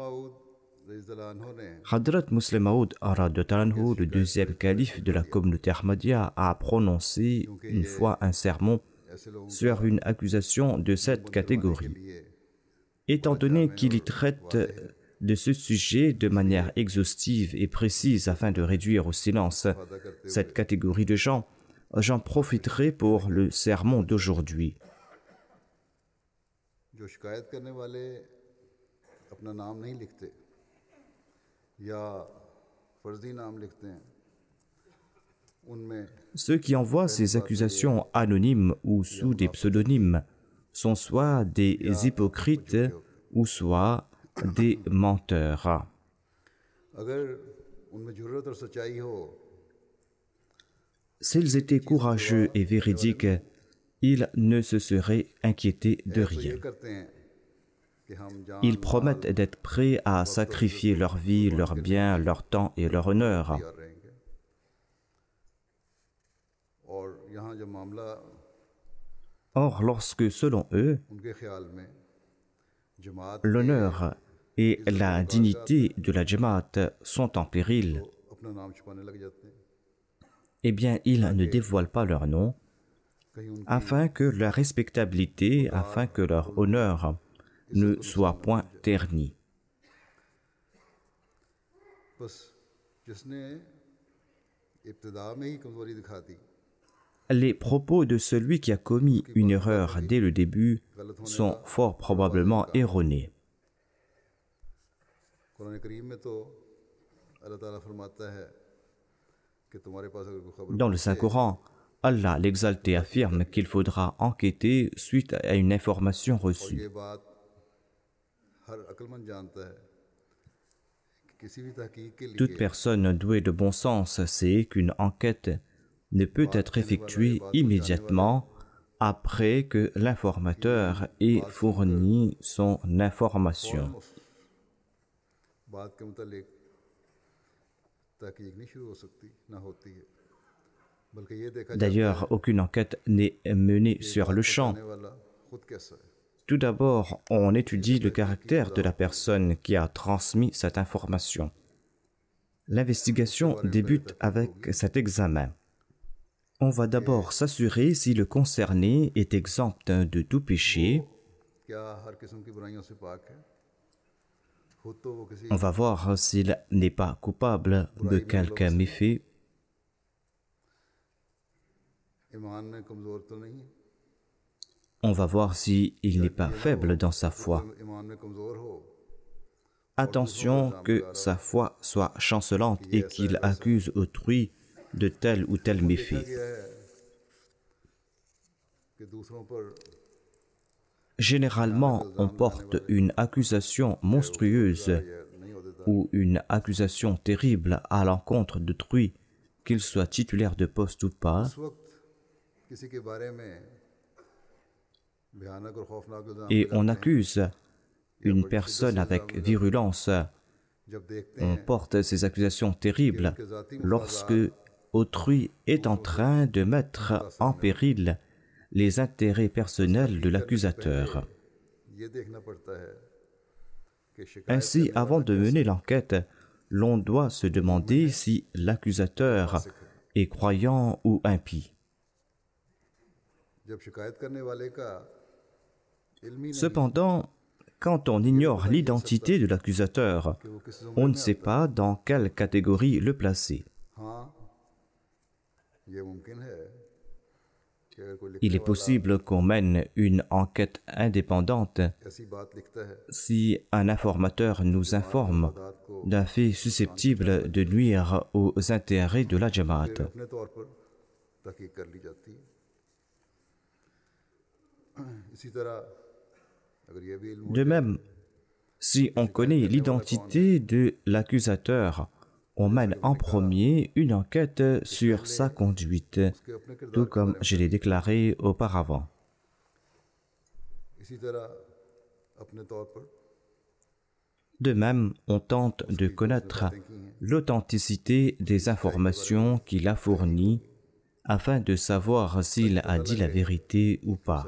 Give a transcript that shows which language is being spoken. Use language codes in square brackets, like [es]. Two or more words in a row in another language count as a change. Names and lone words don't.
[fr] Hadrat Muslim Maud, le deuxième calife de la communauté Ahmadiyya, a prononcé une fois un sermon sur une accusation de cette catégorie. Étant donné qu'il y traite de ce sujet de manière exhaustive et précise afin de réduire au silence cette catégorie de gens, j'en profiterai pour le sermon d'aujourd'hui. [ur] جو شکایت کرنے والے اپنا نام نہیں لکھتے یا فرضی نام لکھتے ہیں ان میں [fr] Ceux qui envoient ces accusations anonymes ou sous des pseudonymes sont soit des hypocrites ou soit des menteurs. [ur] اگر ان میں جرأت اور سچائی ہو [fr] S'ils étaient courageux et véridiques, ils ne se seraient inquiétés de [ur] ये [fr] rien. [ur] کرتے ہیں کہ ہم جان [fr] Ils promettent d'être prêts à sacrifier leur vie, leurs biens, leur temps et leur honneur. [ur] تیار رہیں گے اور یہاں جب معاملہ [fr] Or, lorsque, selon eux, [ur] ان کے خیال میں جماعت [fr] l'honneur et la dignité de la Jamaat sont en péril, [ur] اپنا نام چھپانے لگ جاتے ہیں [fr] eh bien, ils ne dévoilent pas leur nom, [ur] کہیں ان کی [fr] afin que leur respectabilité, afin que leur honneur ne soit point terni. [ur] بس جس نے ابتدا میں ہی کمزوری دکھا دی [fr] Les propos de celui qui a commis une erreur dès le début sont fort probablement erronés. [ur] قرآن کریم میں تو اللہ تعالیٰ فرماتا ہے کہ تمہارے پاس اگر کوئی خبر [fr] Dans le Saint-Coran, Allah l'exalté affirme qu'il faudra enquêter suite à une information reçue. [ur] یہ بات ہر عقلمند جانتا ہے کہ کسی بھی تحقیق کے [fr] Toute [ur] लिए [fr] personne douée de bon sens sait qu'une enquête ne peut être effectuée immédiatement après que l'informateur ait fourni son information. [ur] بات کے متعلق تحقیق نہیں شروع ہو سکتی نہ ہوتی ہے بلکہ یہ دیکھا [fr] D'ailleurs, aucune enquête n'est menée sur le champ. [ur] جانے والا خود کیسا ہے [fr] Tout d'abord, on étudie le caractère de la personne qui a transmis cette information. L'investigation débute avec cet examen. On va d'abord s'assurer si le concerné est exempt de tout péché. [ur] کیا ہر قسم کی برائیوں سے پاک ہے خود تو وہ کسی [fr] On va voir s'il n'est pas coupable de quelque méfait. [ur] ایمان میں کمزور تو نہیں ہے [fr] On va voir s'il n'est pas faible dans sa foi. [ur] ایمان میں کمزور ہو [fr] Attention que sa foi soit chancelante et qu'il accuse autrui de tel ou tel méfait. [ur] گیا ہے کہ دوسروں پر [fr] Généralement, on porte une accusation monstrueuse [ur] نہیں ہوتے تھا [fr] ou une accusation terrible à l'encontre d'autrui, qu'il soit titulaire de poste ou pas, [ur] اس وقت کسی کے بارے میں بھیانک اور خوفناک الزام [fr] et on accuse une personne avec virulence. [ur] جب دیکھتے [fr] On porte ces accusations terribles lorsque autrui est en train de mettre en péril les intérêts personnels de l'accusateur. [ur] یہ دیکھنا پڑتا ہے کہ شکایت [fr] Ainsi, avant de mener l'enquête, l'on doit se demander si l'accusateur est croyant ou impie. [ur] جب شکایت کرنے والے کا علمی نہیں [fr] Cependant, quand on ignore l'identité de l'accusateur, [ur] کہ وہ کس [fr] on ne sait pas dans quelle catégorie le placer. [ur] ہاں یہ ممکن ہے کہ اگر کوئی [fr] Il [ur] लिखने [fr] est possible qu'on mène une enquête indépendante [ur] والا ایسی بات لکھتا ہے [fr] si un informateur nous informe [ur] بات کو [fr] d'un fait susceptible de nuire aux intérêts de la Jamaat. [ur] پھر اپنے طور پر تحقیق کر لی جاتی ہے اسی طرح اگر یہ بھی علم ہو [fr] De même, si on connaît l'identité de l'accusateur, on mène en premier une enquête sur sa conduite, [ur] اس کے اپنے کردار [fr] tout comme je l'ai déclaré auparavant. [ur] اسی طرح اپنے طور پر [fr] De même, on tente de connaître l'authenticité des informations qu'il a fournies afin de savoir s'il a dit la vérité ou pas.